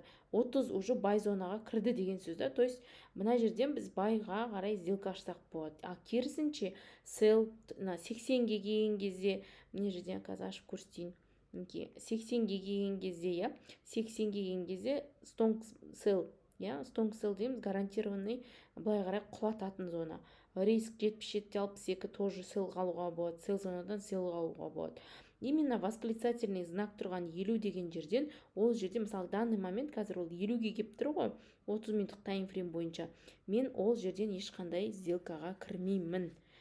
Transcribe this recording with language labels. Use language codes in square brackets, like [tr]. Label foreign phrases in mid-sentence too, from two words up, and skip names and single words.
[kk] 30 уже buy зонаға кірді деген сөз да. [ru] То есть [kk] мына жерден біз байға қарай сделка ашсақ болады. А керісінше sell 80-ге келген кезде, мына жерден қазір ашып көрсетейін. 80-ге келген кезде, 80-ге келген кезде [en] strong sell, strong sell [kk] дейміз, гарантированный былай қарай құлататын зона. Риск 77-62 тоже sell қалуға болады, sell зонадан sell қалуға болады. [ru] Именно восклицательный знак [kk] тұрған 50 деген жерден, ол жерде, мысалы, [ru] данный момент [kk] қазір ол 50-ге кеп тұр ғой, 30 минуттық таймфрейм бойынша, мен ол жерден ешқандай сделкаға кірмеймін.